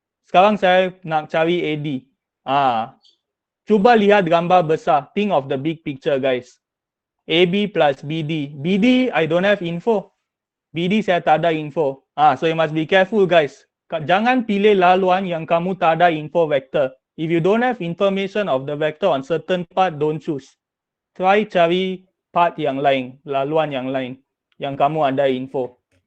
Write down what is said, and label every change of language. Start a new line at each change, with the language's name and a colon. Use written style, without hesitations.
Malay: Sekarang saya nak cari AD. Cuba lihat gambar besar.
English: Think of the big picture, guys. AB plus BD. BD, I don't have info.
Malay: BD saya tak ada info.
English: So you must be careful, guys.
Malay: Jangan pilih laluan yang kamu tak ada info vector.
English: If you don't have information of the vector on certain part, don't choose.
Malay: Try cari part yang lain, laluan yang lain, yang kamu ada info.